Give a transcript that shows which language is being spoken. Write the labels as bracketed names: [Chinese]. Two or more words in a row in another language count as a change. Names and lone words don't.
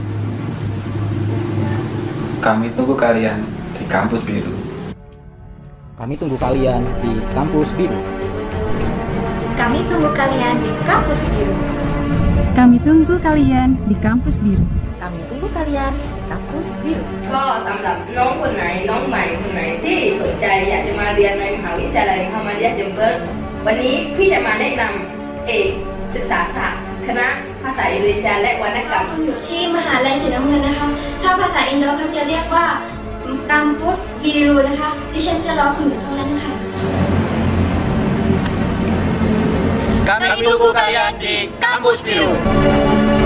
[Indonesian] Kami tunggu kalian di kampus biru. Kami tunggu kalian di kampus biru. Kami tunggu kalian di kampus biru. Kami tunggu kalian di kampus biru. Kami tunggu kalian di kampus biru. [Thai] ก็สำหรับน้องคนไหนน้องใหม่คนไหนที่สนใจอยากจะมาเรียนในมหาวิทยาลัยมุฮัมมัดยะห์จัมเบอร์วันนี้พี่จะมาแนะนำเอกศึกษาศาสตร์คณะภาษาอินโดนีเซียและวรรณกรรม อยู่ที่มหาลัยสีน้ำเงินนะคะ ถ้าภาษาอินโดเขาจะเรียกว่า [Indonesian] kampus biru [Thai] นะคะดิฉันจะรอคุณอยู่ตรงนั้นค่ะ [Indonesian] Kami tunggu kalian di kampus biru.